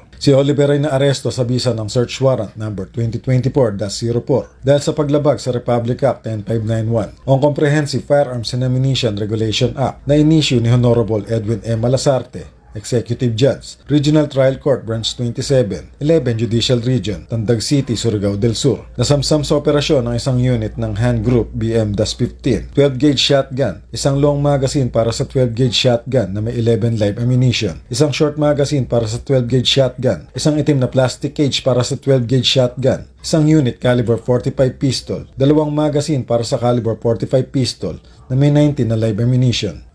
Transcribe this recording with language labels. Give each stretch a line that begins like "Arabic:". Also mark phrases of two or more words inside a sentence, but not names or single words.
Filipino: Si Oliver ay naaresto sa bisa ng Search Warrant number 2024-04 dahil sa paglabag sa Republic Act 10591 o Comprehensive Firearms and Ammunition Regulation Act na inisyu ni Honorable Edwin M. Malasarte, Executive Judge, Regional Trial Court Branch 27, 11 Judicial Region, Tandag City, Surigao del Sur. Nasamsam sa operasyon ng isang unit ng Hand Group BM-15,
English: 12-gauge shotgun,
Filipino: isang
English: long magazine
Filipino: para sa
English: 12-gauge shotgun
Filipino: na may 11
English: live ammunition,
Filipino: isang
English: short magazine
Filipino: para sa
English: 12-gauge shotgun,
Filipino: isang itim na
English: plastic cage
Filipino: para sa
English: 12-gauge shotgun,
Filipino: isang
English: unit caliber 45 pistol,
Filipino: dalawang magazine para sa
English: caliber 45 pistol
Filipino: na may 90 na
English: live ammunition.